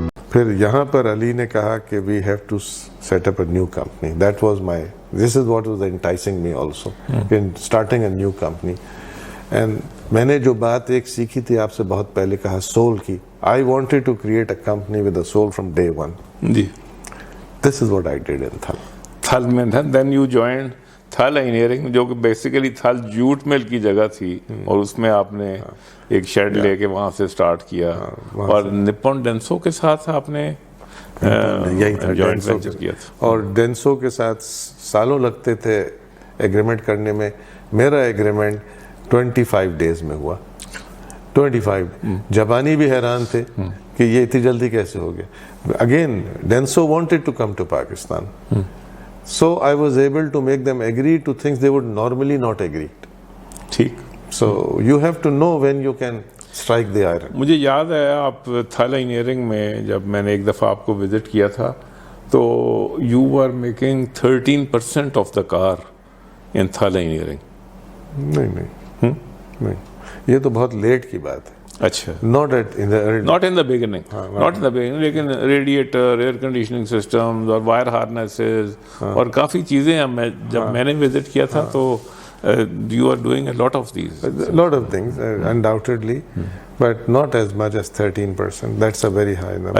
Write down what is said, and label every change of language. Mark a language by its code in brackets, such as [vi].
[ur] پھر یہاں پر علی نے کہا کہ [en] we have to set up a new company. That was this is what was enticing me also in starting a new company. And [ur] میں نے جو بات ایک سیکھی تھی آپ سے بہت پہلے کہا سول کی, [en] I wanted to create a company with a soul from day one. [ur] جی. [en] This is what I did in Thal. [ur] تھل میں تھا. [en] Then you joined [ur] Thal engineering, جو کہ بیسیکلی تھل جوٹ مل کی جگہ تھی, اور اس میں آپ نے ایک شیڈ لے کے وہاں سے سٹارٹ کیا, اور نپون ڈینسو کے ساتھ آپ نے جوائنٹ وینچر کیا تھا. اور ڈینسو کے ساتھ سالوں لگتے تھے ایگریمنٹ کرنے میں, میرا ایگریمنٹ 25 days میں ہوا. 25. جاپانی بھی حیران تھے کہ یہ اتنی جلدی کیسے ہو گیا. Again [en] Denso wanted to come to Pakistan. So I was able to make them agree to things they would normally not agree. [ur] ٹھیک. [en] So you have to know when you can strike the iron. [ur] مجھے یاد ہے آپ تھل engineering میں جب میں نے ایک دفعہ آپ کو وزٹ کیا تھا, [en] تو you are making 13% of the car in Thal engineering. [ur] نہیں, یہ تو بہت لیٹ کی بات ہے. اچھا. [en] not in the beginning, [ur] لیکن ریڈیٹر, ایئر کنڈیشننگ سسٹمز اور وائر ہارنیسز اور کافی چیزیں جب میں نے وزٹ کیا تھا تو [en] you are doing a lot of these. A lot of things, undoubtedly, but not as much as 13%. That's a very high number.